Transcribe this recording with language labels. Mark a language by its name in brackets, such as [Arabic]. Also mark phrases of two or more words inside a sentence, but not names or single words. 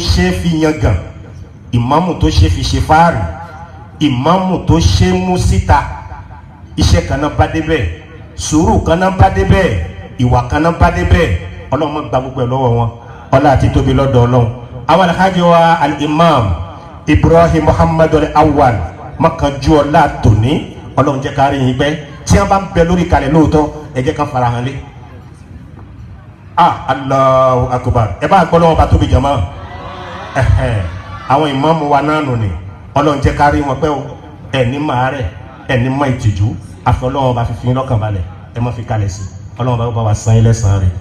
[Yoruba] ṣe é fi yangàn ìmáàmù tó ṣe é fi ṣe fáàrí ìmáàmù tó ṣe é mú síta iṣẹ́ kan náà bá dé bẹ́ẹ̀ sùúrù kan náà bá dé bẹ́ẹ̀ ìwà kan náà bá dé bẹ́ẹ̀ ọlọ́run máa gba gbogbo ẹ̀ lọ́wọ́ wọn ọlá àti tóbi lọ́dọ̀ ọlọ́run àwọn alhaji wa al-imam Ibrahim Muhammad al-Awwal makanju ọlá tòní ọlọ́run jẹ́ ká rí yín pẹ́ tí wọ́n bá ń bẹ lórí kalẹ̀ lóòótọ́ ẹ jẹ́ ká fara hàn lé [Arabic] الله أكبر [Yoruba] ẹ bá gbọ́ lọ́wọ́ bá tóbi jama àwọn ìmáàmù wa náà nù ní ọlọ́run jẹ́ ká rí wọn pẹ́ o ẹni máa rẹ̀ ẹni mọ ìtìjú àfi ọlọ́run bá fi fi lọ́kàn balẹ̀ ẹ má fi kalẹ̀ sí ọlọ́run bá wa san ilẹ̀ san rẹ̀.